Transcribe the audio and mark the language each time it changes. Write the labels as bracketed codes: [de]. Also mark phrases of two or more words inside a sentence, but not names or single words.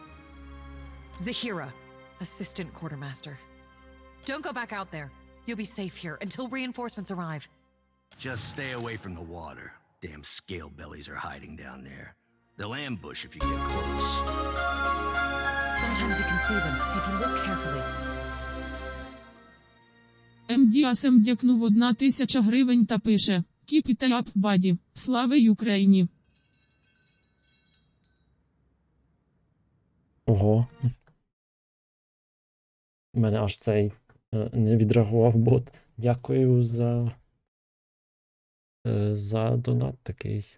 [en] Zahira, assistant quartermaster. Don't go back out there. You'll be safe here until reinforcements arrive. Just stay away from the water. Damn scale bellies are hiding down there. They'll ambush if you get close. Sometimes you can see them if you look carefully. [uk] МДАСМ дякнув 1000 гривень та пише: [en] Keep it up, buddy. [uk] Слава Україні! Ого. У мене аж цей не відреагував бот. Дякую за донат такий.